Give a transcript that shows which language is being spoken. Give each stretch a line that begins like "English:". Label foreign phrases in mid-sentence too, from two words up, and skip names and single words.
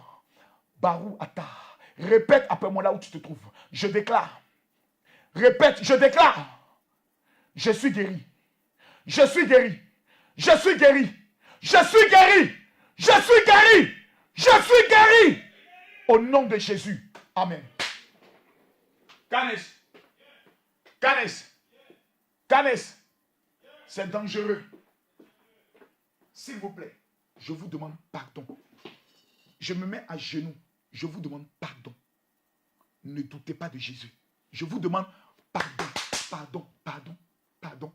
Hebrew: Barou Ata,
French: répète après moi là où tu te trouves. Je déclare. Répète, je déclare. Je suis guéri. Je suis guéri. Je suis guéri. Je suis guéri. Je suis guéri. Je suis guéri. Au nom de Jésus. Amen. Canes. Canes. Canes. C'est dangereux. S'il vous plaît, je vous demande pardon. Je me mets à genoux. Je vous demande pardon. Ne doutez pas de Jésus. Je vous demande pardon, pardon, pardon, pardon.